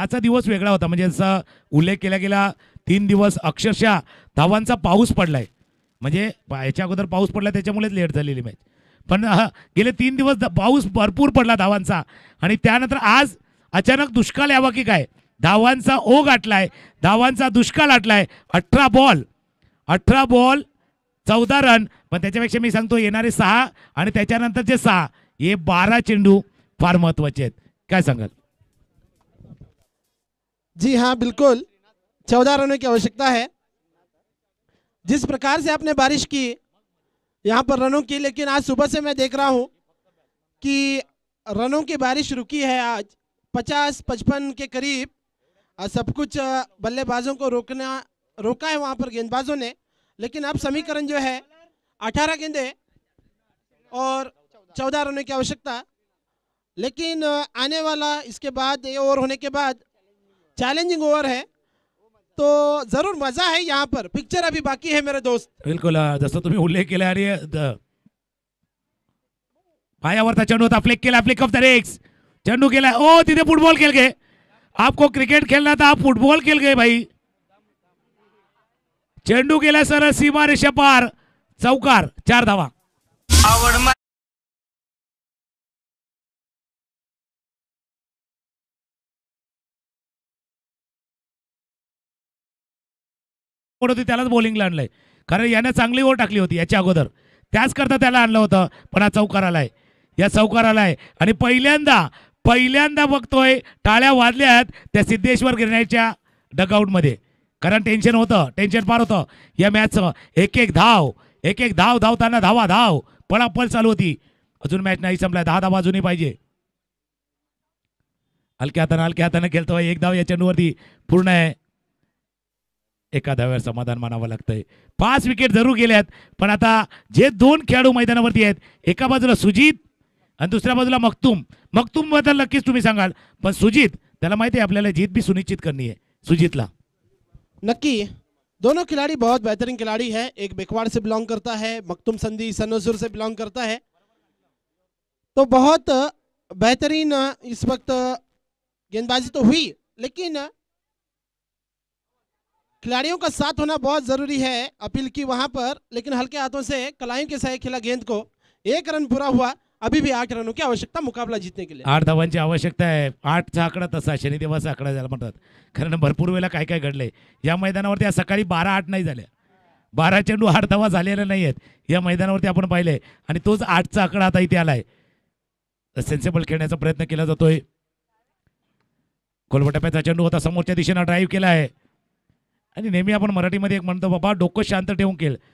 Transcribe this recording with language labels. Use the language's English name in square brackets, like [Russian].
[Marathi] आजचा दिवस वेगळा होता, म्हणजे जसा उल्लेख केला गेला 3 दिवस अक्षरशः धावांचा पाऊस पडलाय, म्हणजे याच्या अगोदर पाऊस पडला त्याच्यामुळेच लेट झालेली मॅच, पण गेले 3 दिवस पाऊस भरपूर पडला धावांचा, आणि त्यानंतर आज अचानक दुष्काळ यावा की काय, धावांचा ओघ आटलाय, धावांचा दुष्काळ आटलाय। 18 बॉल 14 रन, पण त्याच्यापेक्षा मी सांगतो येणारे 6 आणि त्याच्यानंतरचे 6 ये 12 चेंडू फार महत्वाचे आहेत। काय सांगाल? [Hindi] जी हाँ बिल्कुल, 14 रनों की आवश्यकता है। जिस प्रकार से आपने बारिश की यहाँ पर रनों की, लेकिन आज सुबह से मैं देख रहा हूँ कि रनों की बारिश रुकी है। आज 50-55 के करीब सब कुछ बल्लेबाजों को रोका है वहाँ पर गेंदबाजों ने, लेकिन अब समीकरण जो है 18 गेंदें और 14 रनों की आवश्यकता। लेकिन आने वाला इसके बाद ये ओवर होने के बाद चैलेंजिंग ओवर है, तो जरूर मजा है यहाँ पर। पिक्चर अभी बाकी है मेरे दोस्त। [Marathi] बिल्कुल, जसं तुम्ही उल्लेख केला, अरे पायावरचा चेंडू होता, फ्लिक ऑफ द रेक्स, चेंडू केला, ओ तिथे फुटबॉल [Hindi] खेल गए। आपको क्रिकेट खेलना था, आप फुटबॉल खेल गए भाई। [Marathi] चेंडू गेला सरळ सीमा रेषा पार, चौकार, 4 धावा। होती त्यालाच बॉलिंगला आणलंय, कारण यानं चांगली ओव्हर टाकली होती याच्या अगोदर, त्याच करता त्याला आणलं होतं. पण हा चौकार आलाय, या चौकार आलाय आणि पहिल्यांदा बघतोय टाळ्या वाजल्यात त्या सिद्धेश्वर गिरणाच्या डगआउटमध्ये, कारण टेन्शन होतं, टेन्शन फार होतं या मॅचचं. एक एक धाव धावताना धाव पळापळ चालू होती. अजून मॅच नाही संपलाय, 10 धावा अजूनही पाहिजे. हलक्या हाताने खेळतोय, एक धाव या चेंडूवरती पूर्ण आहे. एका धाव्यावर समाधान मानावं लागतंय. 5 विकेट जरूर गेल्यात, पण आता जे 2 खेळाडू मैदानावरती आहेत, एका बाजूला सुजित आणि दुसऱ्या बाजूला मखतूम बद्दल नक्कीच तुम्ही सांगाल, पण सुजित त्याला माहिती आहे आपल्याला [Hindi] जीत भी सुनिश्चित करनी है [Marathi] सुजीतला. [Hindi] नक्की दोनों खिलाड़ी बहुत बेहतरीन खिलाड़ी है. एक बेकवाड़ से बिलोंग करता है, मखतूम संधी सन्नोसुर से बिलोंग करता है. तो बहुत बेहतरीन इस वक्त गेंदबाजी तो हुई, लेकिन खिलाड़ियों का साथ होना बहुत जरूरी है. अपील की वहां पर, लेकिन हल्के हाथों से कलाइयों के सहायक खेला गेंद को. 1 रन पूरा हुआ, अभी भी 8 रनों की आवश्यकता मुकाबला जीतने के लिए. [Marathi] 8 धावांची आवश्यकता आहे. 8चा आकडा तसा शनिदेवाचा आकडा ज्याला म्हणतात, कारण भरपूर वेळेला काय काय घडलंय या मैदानावरती. आज सकाळी 12-8 नाही झाल्या, 12 चेंडू 8 धावा झालेल्या नाही आहेत या मैदानावरती आपण पाहिले, आणि तोच 8चा आकडा आता इथे आलाय. सेन्सेबल खेळण्याचा प्रयत्न केला जातोय. कोलवटप्याचा चेंडू होता, समोरच्या दिशेनं ड्राईव्ह केला आहे, आणि नेहमी आपण मराठीमध्ये एक म्हणतो, बाबा डोकं शांत ठेवून खेळ.